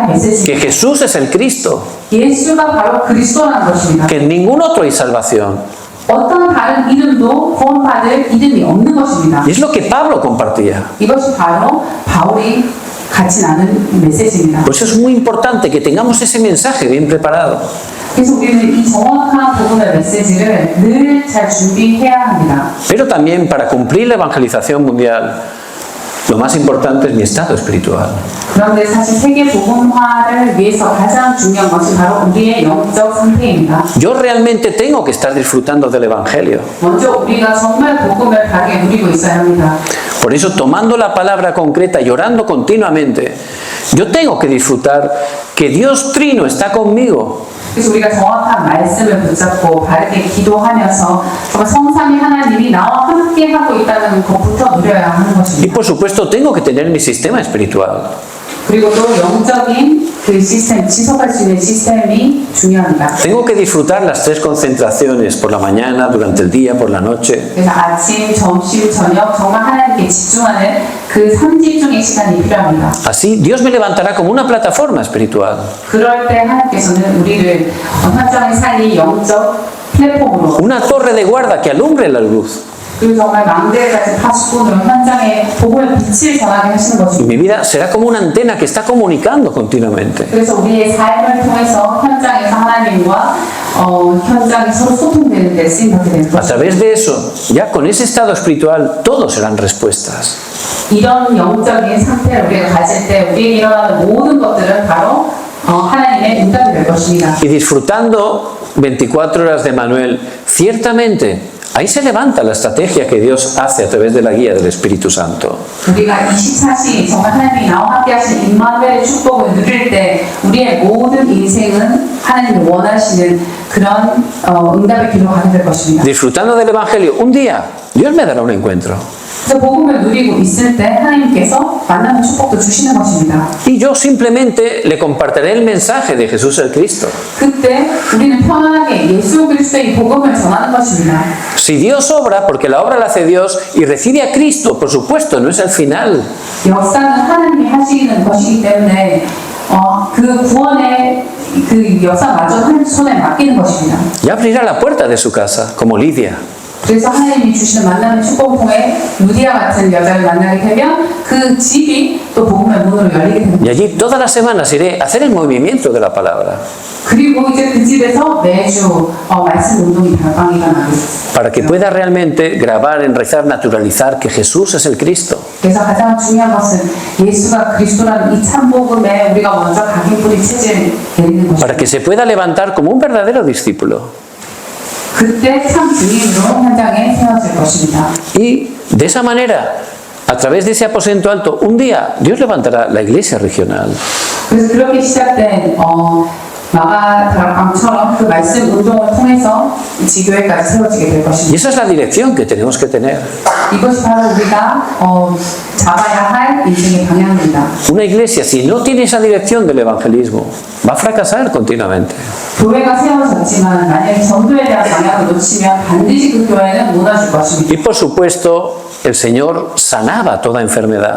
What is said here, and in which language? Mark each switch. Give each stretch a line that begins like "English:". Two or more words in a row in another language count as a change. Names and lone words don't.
Spanish: Que
Korean: 메시지입니다.
Spanish: Jesús es el Cristo,
Korean: 예수가 바로 그리스도라는 것입니다.
Spanish: que en ningún otro hay salvación.
Korean: 어떤 다른 이름도 구원받을 이름이 없는 것입니다.
Spanish: Y es lo que Pablo compartía.
Korean: 이것이 바로 바울이 같이 나눈 메시지입니다.
Spanish: Por eso es muy importante que tengamos ese mensaje bien preparado.
Korean: 그래서 우리는 이 정확한 복음의 메시지를 늘 잘 준비해야 합니다.
Spanish: Pero también para cumplir la evangelización mundial, lo más importante es mi estado espiritual.
Korean: 그런데 사실 세계 복음화를 위해서 가장 중요한 것이 바로 우리의 영적 상태입니다.
Spanish: Yo realmente tengo que estar disfrutando del Evangelio.
Korean: 먼저 우리가 정말 복음을 바르게 누리고 있어야 합니다.
Spanish: Por eso, tomando la palabra concreta y orando continuamente, yo tengo que disfrutar que Dios Trino está conmigo.
Korean: 그래서 우리가 정확한 말씀을 붙잡고 바르게 기도하면서 정말 성삼위 하나님이 나와 함께 하고 있다는 것부터 누려야 하는
Spanish: Y
Korean: 것입니다.
Spanish: por supuesto, tengo que tener mi sistema espiritual.
Korean: 그리고 또 영적인 그 시스템, 지속할 수 있는 시스템이 중요합니다.
Spanish: Tengo que disfrutar las tres concentraciones, por la mañana, durante el día, por la noche.
Korean: 그래서 아침, 점심, 저녁 정말 하나님께 집중하는 그 3집중의 시간이 필요합니다.
Spanish: Así, Dios me levantará como una plataforma espiritual.
Korean: 그럴 때 하나님께서는 우리를 현장에 살린 영적 플랫폼으로
Spanish: Una torre de guarda que alumbre la luz.
Korean: 그리고 정말 망대까지 파수꾼으로 현장에 복음의 빛을 전하게 하시는
Spanish: Y
Korean: 것입니다.
Spanish: mi vida será como una antena que está comunicando continuamente.
Korean: 그래서 우리의 삶을 통해서 현장에서 하나님과 현장이 서로 소통되는 데 쓰임받게 되는
Spanish: A
Korean: 것입니다.
Spanish: través de eso, ya con ese estado espiritual, todos serán respuestas.
Korean: 이런 영적인 상태를 우리가 가질 때 우리에게 일어나는 모든 것들은 바로 하나님의 응답이 될 것입니다.
Spanish: Y disfrutando 24 horas de Manuel, ciertamente, ahí se levanta la estrategia que Dios hace a través de la guía del Espíritu Santo.
Korean: 우리가 24시 정말 하나님이 나와 함께 하시는 임마누엘의 축복을 누릴 때 우리의 모든 인생은 하나님이 원하시는 그런 응답의 길로 가게 될 것입니다.
Spanish: Disfrutando del Evangelio, un día Dios me dará un encuentro.
Korean: 그래서 복음을 누리고 있을 때 하나님께서 만나는 축복도 주시는 것입니다.
Spanish: Y yo simplemente le compartiré el mensaje de Jesús el Cristo.
Korean: 그때 우리는 편안하게 예수 그리스도의 복음을 전하는 것입니다.
Spanish: Si Dios obra, porque la obra la hace Dios, y recibe a Cristo, por supuesto, no es el final.
Korean: 역사는 하나님이 하시는 것이기 때문에 그 구원의 그 역사마저 하나님 손에 맡기는 것입니다.
Spanish: Ya abrirá la puerta de su casa, como Lidia.
Korean: 그래서 하나님이 주시는 만남의 축복을 통해 루디아 같은 여자를 만나게 되면 그 집이 또 복음의 문으로 열리게 됩니다.
Spanish: Y allí todas las semanas iré a hacer el movimiento de la palabra.
Korean: 그리고 이제 그 집에서 매주 말씀 운동이 발광이가 나게 됐어요.
Spanish: Para que pueda realmente grabar, enraizar, naturalizar que Jesús es el Cristo.
Korean: 그래서 가장 중요한 것은 예수가 그리스도라는 이 참복음에 우리가 먼저 각인 뿌리 체질 내리는
Spanish: Para
Korean: 것입니다.
Spanish: que se pueda levantar como un verdadero discípulo.
Korean: 그때 참 증인으로 현장에 세워질 것입니다.
Spanish: Y de esa manera, a través de ese aposento alto, un día Dios levantará la iglesia regional.
Korean: 그래서 그렇게 시작된 마가다락방처럼 그 말씀 운동을 통해서 지교회까지 세워지게 될
Spanish: Y
Korean: 것입니다.
Spanish: esa es la dirección que tenemos que tener.
Korean: 이것이 바로 우리가 잡아야 할 인생의 방향입니다.
Spanish: Una iglesia, si no tiene esa dirección del evangelismo, va a fracasar continuamente.
Korean: 교회가 세워졌지만 만약에 전도에 대한 방향을 놓치면 반드시 그 교회는 무너질 것입니다.
Spanish: Y por supuesto, el Señor sanaba toda enfermedad.